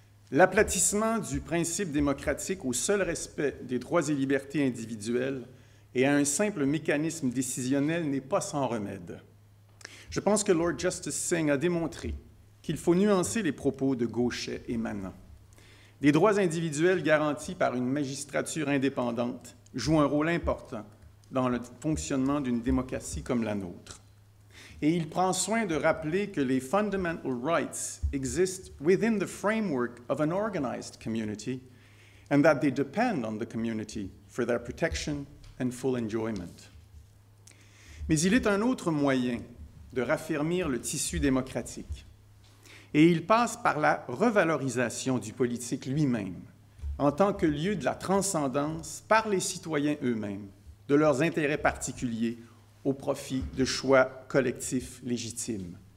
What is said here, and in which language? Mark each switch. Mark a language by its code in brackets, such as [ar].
[fr] L'aplatissement du principe démocratique au seul respect des droits et libertés individuelles et à un simple mécanisme décisionnel n'est pas sans remède. Je pense que Lord Justice Singh a démontré qu'il faut nuancer les propos de Gauchet et Manant. Des droits individuels garantis par une magistrature indépendante jouent un rôle important dans le fonctionnement d'une démocratie comme la nôtre. Et il prend soin de rappeler que les [en] fundamental rights exist within the framework of an organized community and that they depend on the community for their protection and full enjoyment. [fr] Mais il est un autre moyen de raffermir le tissu démocratique. Et il passe par la revalorisation du politique lui-même, en tant que lieu de la transcendance par les citoyens eux-mêmes, de leurs intérêts particuliers au profit de choix collectifs légitimes.